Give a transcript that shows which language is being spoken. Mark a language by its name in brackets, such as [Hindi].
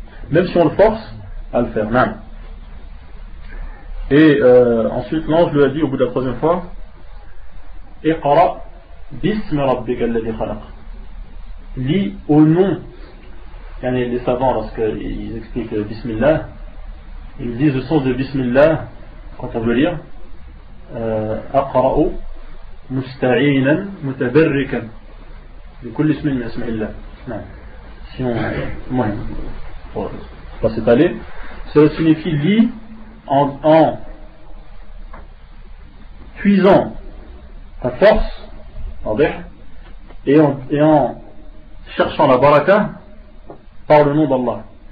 [French] Même si on le force à le faire. Non. Et ensuite, l'ange lui a dit au bout de la troisième fois, [Arabic] Iqra bismi rabbika alladhi khalaq. [French] Lis au nom. Les savants, lorsqu'ils expliquent Bismillah, ils disent le sens de Bismillah quand on veut lire. [Arabic] أقرأ مستعينا متبركا بكل اسم من أسماء الله. [French] Si on va s'étaler, ça signifie lit en puisant ta force et en cherchant la baraka par le nom d'Allah.